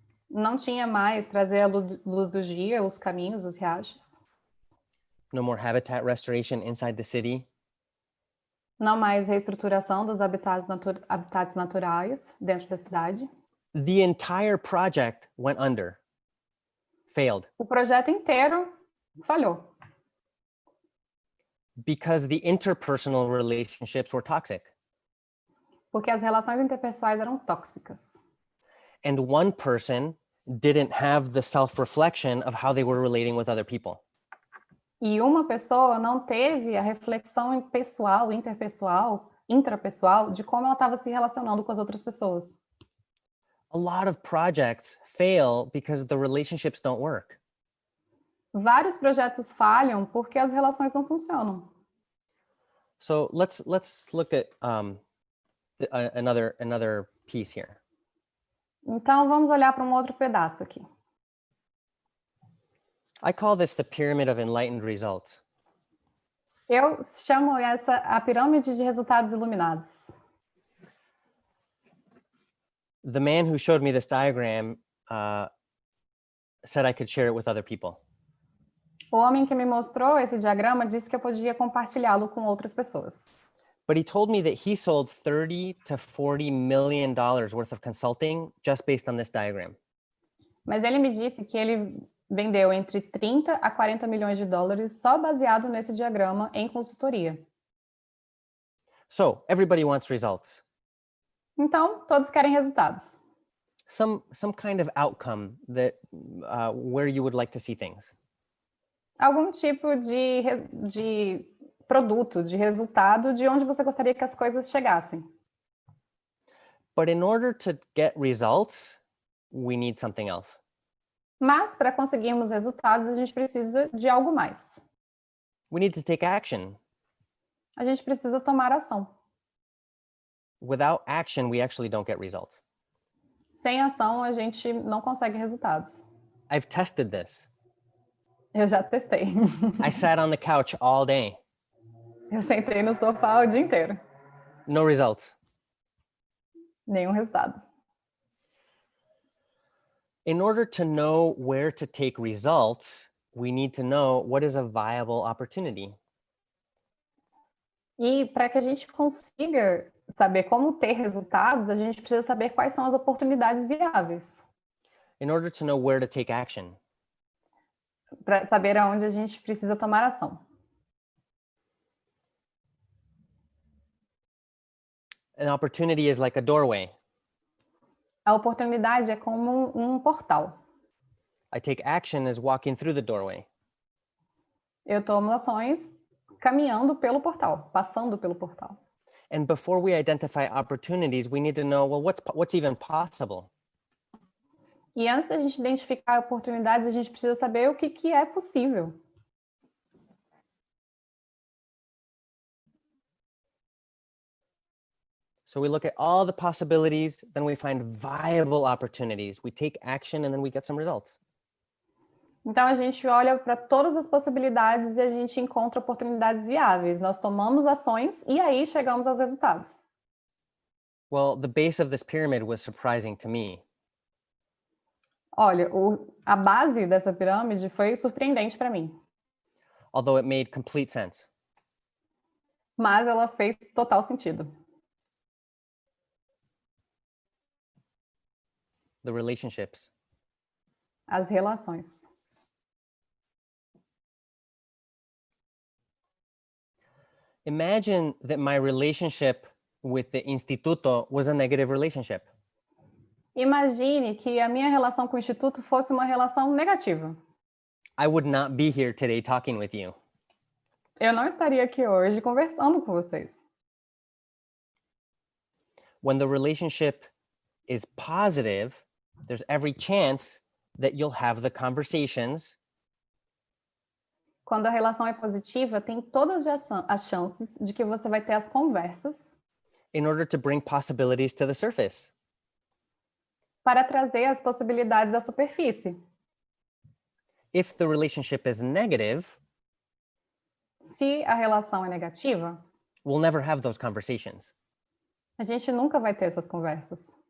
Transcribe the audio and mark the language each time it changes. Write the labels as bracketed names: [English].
[Portuguese] Não tinha mais trazer a luz do dia, os caminhos, os riachos. [English] No more habitat restoration inside the city. [Portuguese] Não mais reestruturação dos habitats naturais dentro da cidade. [English] The entire project went under, failed. [Portuguese] O projeto inteiro falhou. [English] Because the interpersonal relationships were toxic. [Portuguese] Porque as relações interpessoais eram tóxicas. [English] And one person didn't have the self-reflection of how they were relating with other people. [Portuguese] E uma pessoa não teve a reflexão pessoal, interpessoal, intrapessoal, de como ela estava se relacionando com as outras pessoas. [English] A lot of projects fail because the relationships don't work. [Portuguese] Vários projetos falham porque as relações não funcionam. [English] So let's look at another piece here. [Portuguese] Então, vamos olhar para um outro pedaço aqui. [English] I call this the pyramid of enlightened results. [Portuguese] Eu chamo essa a pirâmide de resultados iluminados. [English] The man who showed me this diagram said I could share it with other people. [Portuguese] O homem que me mostrou esse diagrama disse que eu podia compartilhá-lo com outras pessoas. [English] But he told me that he sold $30 to $40 million worth of consulting just based on this diagram. [Portuguese] Mas ele me disse que ele vendeu entre 30 a 40 milhões de dólares só baseado nesse diagrama em consultoria. [English] So everybody wants results. [Portuguese] Então, todos querem resultados. [English] Some kind of outcome that where you would like to see things. [Portuguese] Algum tipo de produto, de resultado, de onde você gostaria que as coisas chegassem. [English] But in order to get results, we need something else. [Portuguese] Mas, para conseguirmos resultados, a gente precisa de algo mais. [English] We need to take action. [Portuguese] A gente precisa tomar ação. [English] Without action, we actually don't get results. [Portuguese] Sem ação, a gente não consegue resultados. [English] I've tested this. [Portuguese] Eu já testei. [English] I sat on the couch all day. [Portuguese] Eu sentei no sofá o dia inteiro. [English] No results. [Portuguese] Nenhum resultado. [English] In order to know where to take results, we need to know what is a viable opportunity. [Portuguese] E para que a gente consiga saber como ter resultados, a gente precisa saber quais são as oportunidades viáveis. [English] In order to know where to take action. [Portuguese] Para saber aonde a gente precisa tomar ação. [English] An opportunity is like a doorway. [Portuguese] A oportunidade é como um portal. [English] I take action as walking through the doorway. [Portuguese] Eu tomo ações caminhando pelo portal, passando pelo portal. [English] And before we identify opportunities, we need to know, well, what's even possible? [Portuguese] E antes da gente identificar oportunidades, a gente precisa saber o que é possível. [English] So we look at all the possibilities, then we find viable opportunities. We take action and then we get some results. [Portuguese] Então a gente olha para todas as possibilidades e a gente encontra oportunidades viáveis. Nós tomamos ações e aí chegamos aos resultados. [English] Well, the base of this pyramid was surprising to me. [Portuguese] Olha, a base dessa pirâmide foi surpreendente para mim. [English] Although it made complete sense. [Portuguese] Mas ela fez total sentido. [English] The relationships. [Portuguese] As relações. [English] Imagine that my relationship with the Instituto was a negative relationship. [Portuguese] Imagine que a minha relação com o Instituto fosse uma relação negativa. [English] I would not be here today talking with you. [Portuguese] Eu não estaria aqui hoje conversando com vocês. [English] When the relationship is positive, there's every chance that you'll have the conversations. [Portuguese] Quando a relação é positiva, tem todas as chances de que você vai ter as conversas [English] In order to bring possibilities to the surface. [Portuguese] para trazer as possibilidades à superfície. [English] If the relationship is negative, [Portuguese] Se a relação é negativa, [English] we'll never have those conversations. [Portuguese] a gente nunca vai ter essas conversas.